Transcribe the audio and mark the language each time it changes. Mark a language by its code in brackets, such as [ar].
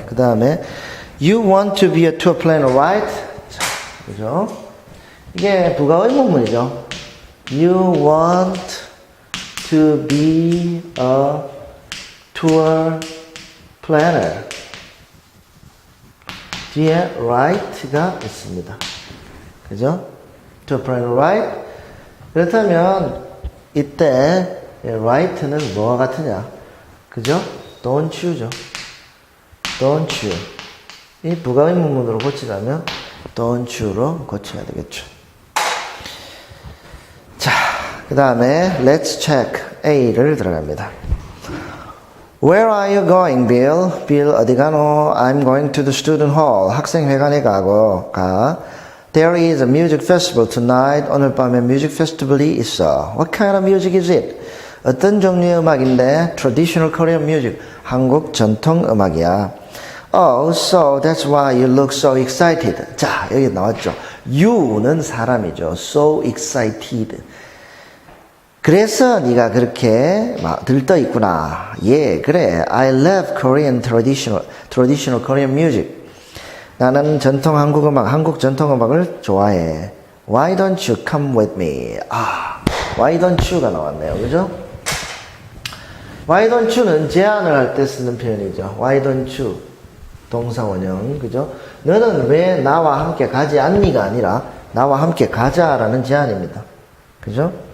[ko] 그 다음에 [en] you want to be a tour planner, right? [ko] 자, 그죠? 이게 부가 의문문이죠. [en] You want to be a tour planner. [ko] 뒤에 right가 있습니다. [en] 그죠? tour planner, right? [ko] 그렇다면 이때 right는 뭐와 같으냐? 그죠? [en] don't you죠. don't you. [ko] 이 부가 의문문으로 고치려면 don't you로 고쳐야 되겠죠. 자, 그 다음에 [en] let's check A [ko] 를 들어갑니다. [en] Where are you going, Bill? Bill [ko] 어디 가노? [en] I'm going to the student hall. [ko] 학생회관에 가. [en] There is a music festival tonight. [ko] 오늘 밤에 뮤직 페스티벌이 있어. [en] What kind of music is it? [ko] 어떤 종류의 음악인데? [en] Traditional Korean music. [ko] 한국 전통 음악이야. [en] Oh, so that's why you look so excited. [ko] 자, 여기 나왔죠. You는 사람이죠. [en] So excited. [ko] 그래서 네가 그렇게 막 들떠 있구나. 예, 그래. [en] I love Korean traditional Korean music. [ko] 나는 전통 한국 음악, 한국 전통 음악을 좋아해. [en] Why don't you come with me? Why don't you [ko] 가 나왔네요. 그죠? Why don't you는 제안을 할 때 쓰는 표현이죠. [en] Why don't you? [ko] 동사 원형. 그죠? 너는 왜 나와 함께 가지 않니가 아니라 나와 함께 가자라는 제안입니다. 그죠?